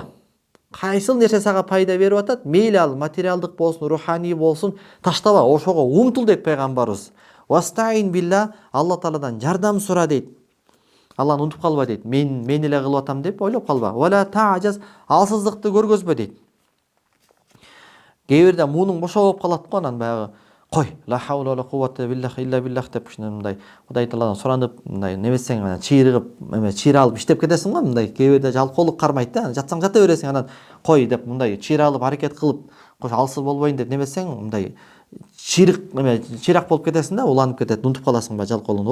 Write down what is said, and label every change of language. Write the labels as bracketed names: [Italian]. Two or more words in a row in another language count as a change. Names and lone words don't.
[Kyrgyz] Кайсыл нерсе сага пайда берип атат, мейли ал материалдык болсун, руханий болсун, таштаба, ошого умтул дейт пайгамбарыбыз. [Arabic] واستعن بالله, [Kyrgyz] Алла Тааладан жардам сура дейт. Алланы унутуп калба дейт. Мен эле кылып атам деп ойлоп калба. [Arabic] ولا تعجز, [Kyrgyz] алсыздыкты көргөзбө дейт. Кээ бирде муунуң бошо болуп калат го, анан баягы кой, [Arabic] لا حول ولا قوة إلا بالله [Kyrgyz] деп мындай Кудай Тааладан суранып, мындай немесең анан чыйыр алып иштеп кетесиң го, мындай кээ бирде жалкоолук кармайт да, жатсаң жата бересиң, анан кой деп мындай чыйыр алып аракет кылып, кош алсыз болбойн деп немесең, мындай чыйрак болуп кетесиң да, уланып кетет, унутуп каласың ба жалкоолугун.